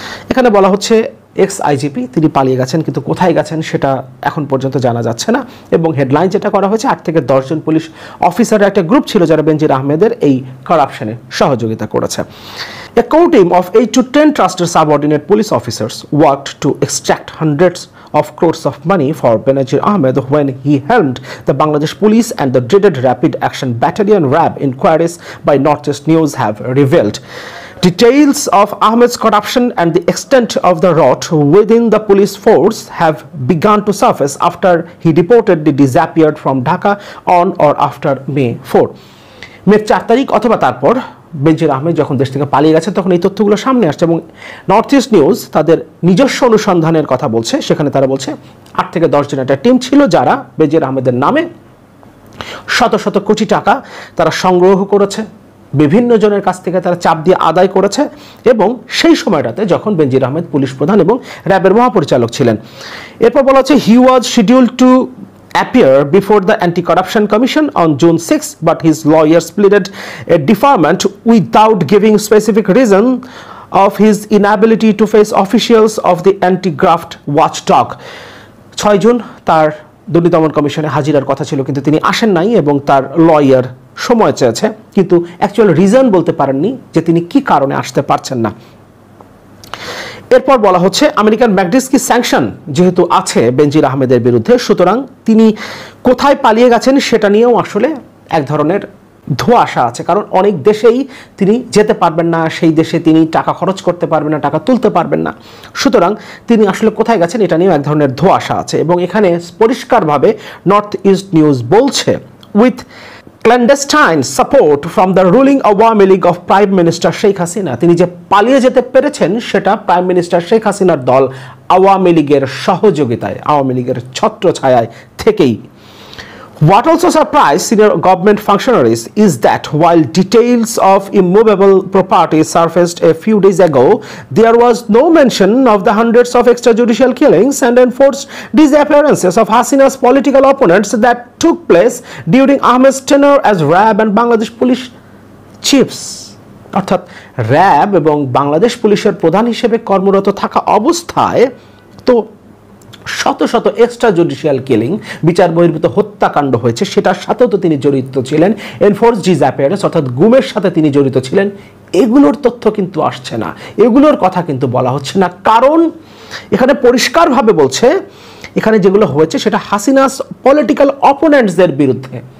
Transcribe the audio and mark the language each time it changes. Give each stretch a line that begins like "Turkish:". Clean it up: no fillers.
Bangla: এখানে বলা হচ্ছে এক্স আইজিপি তিনি পালিয়ে গেছেন, কিন্তু কোথায় গেছেন সেটা এখন পর্যন্ত জানা যাচ্ছে না। এবং হেডলাইন যেটা করা হয়েছে 8 থেকে 10 জন পুলিশ অফিসারের একটা গ্রুপ ছিল যারা বেনজির আহমেদের এই কারাপশনে সহযোগিতা করেছে।
English: A core team of 8 to 10 trusted subordinate police officers worked to extract hundreds of crores of money for Benazir Ahmed when he helmed the Bangladesh Police and the dreaded Rapid Action Battalion RAB inquiries by Northeast News have revealed. Details of Ahmed's corruption and the extent of the rot within the police force have begun to surface after he reportedly disappeared from Dhaka on or after May 4.
Bangla: May 4 তারিখ অথবা তারপর বেনজির আহমেদ যখন দেশ থেকে পালিয়ে গেছে তখন এই তথ্যগুলো সামনে আসছে এবং নর্থ ইস্ট নিউজ তাদের নিজস্ব অনুসন্ধানের কথা বলছে। সেখানে তারা বলছে 8 থেকে 10 জন একটা টিম ছিল যারা বেনজির আহমেদের নামে শত শত কোটি টাকা তারা সংগ্রহ করেছে, বিভিন্ন জনের কাছ থেকে তারা চাপ দিয়ে আদায় করেছে, এবং সেই সময়টাতে যখন বেনজির আহমেদ পুলিশ প্রধান এবং র্যাবের মহাপরিচালক ছিলেন। এরপর বলা হচ্ছে
English: He was scheduled to appear before the Anti-Corruption Commission on June 6, but his lawyers pleaded a deferment without giving specific reason of his inability to face officials of the anti-graft watchdog.
Bangla: 6 June তার দুর্নীতি দমন কমিশনে হাজিরার কথা ছিল, কিন্তু তিনি আসেন নাই এবং তার লয়ার সময় চেয়েছে, কিন্তু অ্যাকচুয়াল রিজন বলতে পারেননি যে তিনি কি কারণে আসতে পারছেন না। এরপর বলা হচ্ছে আমেরিকান ম্যাগনিটস্কি স্যাংশন যেহেতু আছে বেনজির আহমেদের বিরুদ্ধে, সুতরাং তিনি কোথায় পালিয়ে গেছেন সেটা নিয়েও আসলে এক ধরনের ধোঁয়াশা আছে, কারণ অনেক দেশেই তিনি যেতে পারবেন না, সেই দেশে তিনি টাকা খরচ করতে পারবেন না, টাকা তুলতে পারবেন না, সুতরাং তিনি আসলে কোথায় গেছেন এটা নিয়েও এক ধরনের ধোঁয়াশা আছে। এবং এখানে পরিষ্কারভাবে নর্থ ইস্ট নিউজ বলছে
English: with clandestine support from the ruling Awami League of Prime Minister Sheikh Hasina,
Bangla: তিনি যে পালিয়ে যেতে পেরেছেন সেটা প্রাইম মিনিস্টার শেখ হাসিনার দল আওয়ামী লীগের সহযোগিতায়, আওয়ামী লীগের ছত্রছায়ায় থেকেই।
English: What also surprised senior government functionaries is that while details of immovable property surfaced a few days ago, there was no mention of the hundreds of extrajudicial killings and enforced disappearances of Hasina's political opponents that took place during Ahmed's tenure as RAB and Bangladesh police chiefs.
Bangla: অর্থাৎ RAB এবং বাংলাদেশ পুলিশের প্রধান হিসেবে কর্মরত থাকা অবস্থায় তো শত শত এক্সট্রা জুডিশিয়াল কিলিং, বিচার বহির্ভূত হত্যাকাণ্ড হয়েছে, সেটার সাথেও তো তিনি জড়িত ছিলেন। এনফোর্স ডিসঅ্যাপিয়ারেন্স অর্থাৎ গুমের সাথে তিনি জড়িত ছিলেন। এগুলোর তথ্য কিন্তু আসছে না, এগুলোর কথা কিন্তু বলা হচ্ছে না, কারণ এখানে পরিষ্কারভাবে বলছে এখানে যেগুলো হয়েছে সেটা হাসিনাস পলিটিক্যাল অপোনেন্টসদের বিরুদ্ধে।